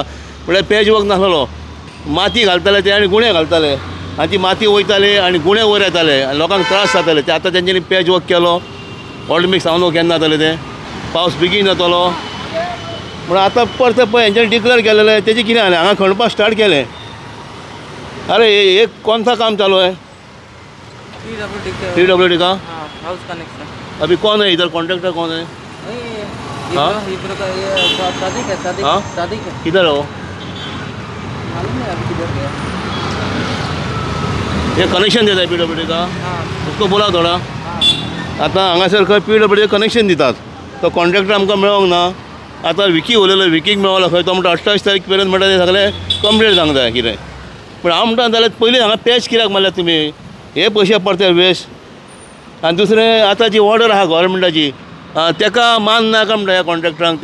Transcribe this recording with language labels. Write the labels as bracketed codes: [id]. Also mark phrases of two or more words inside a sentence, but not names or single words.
[kok] म्हळ्यार [en] patch work [kok] नासलो. माती घालताले ते आनी गुणे घालताले, आनी ती माती वयताली आनी गुणे वयर येताले आनी लोकांक त्रास जाताले. ते आतां तेंच्यांनी [en] patch work [kok] केलो. [en] hot mix [kok] हांव न्हू केन्ना जाताले ते, पावस बेगीन जातालो म्हणून आतां परत पळय हेंच्यांनी डिक्लेअर केलेलें. तेजें कितें जालें, हांगा खणपाक स्टार्ट केलें. [hi] अरे ये कौन सा काम चालू है? PWD का [en] house connection. [hi] अभी कौन है इधर, कॉन्ट्रैक्टर कौन है? हाँ शादी का किधर हो? मालूम नहीं अभी किधर गया. ये कनेक्शन देता है PWD का. हाँ उसको बोला थोड़ा. हाँ [kok] आतां हांगासर खंय PWD कनेक्शन दितात, तो कॉन्ट्रॅक्टर आमकां मेळोंक ना. आतां विकी उलयलो, विकीक मेळलो खंय. तो म्हणटा 28 तारीख पर्यंत म्हणटा ते सगळे कंप्लीट जावंक जाय कितें. पूण हांव म्हणटा जाल्यार पयलीं हांगा पॅच कित्याक मारल्यात तुमी, हे पयशे पडटे वेस्ट. आनी दुसरें आतां जी ऑर्डर आहा गव्हर्मेंटाची, तेका मान नाका म्हणटा ह्या कॉन्ट्रॅक्टरांक.